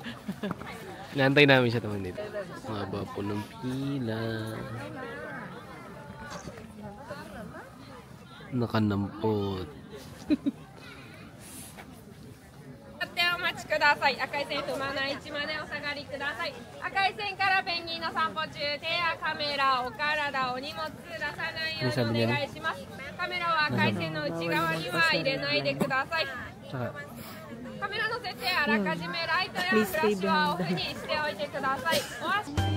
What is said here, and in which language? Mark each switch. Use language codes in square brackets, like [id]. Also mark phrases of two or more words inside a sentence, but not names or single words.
[tl] Inaantay namin siya naman dito. Mahaba po ng pila. Nakanampot. [ja] お待ちください。赤い線踏まない位置までお下がりください。赤い線からペンギンの散歩中、手やカメラ、お体、お荷物出さないようにお願いします。カメラは赤い線の内側には入れないでください。カメラの設定あらかじめライトやフラッシュはオフにしておいてください。お足